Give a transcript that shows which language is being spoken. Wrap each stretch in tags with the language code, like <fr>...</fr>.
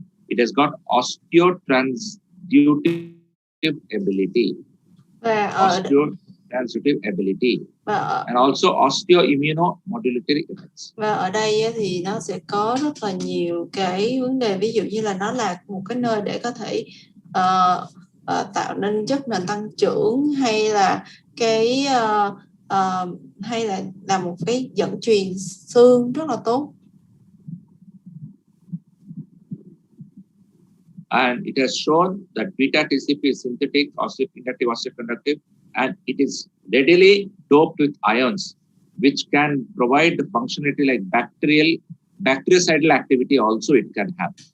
<en>It has got osteotransductive ability. Osteotransductive ability. And also osteoimmunomodulatory effects.</en> <vi>Và ở đây thì nó sẽ có rất là nhiều cái vấn đề, ví dụ như là nó là một cái nơi để có thể tạo nên chất nền tăng trưởng, hay là cái hay là một cái dẫn truyền xương rất là tốt.</vi> <en>And it has shown that beta TCP is synthetic, osteoinductive, osteoconductive, and it is readily doped with ions, which can provide the functionality like bactericidal activity also it can have.</en>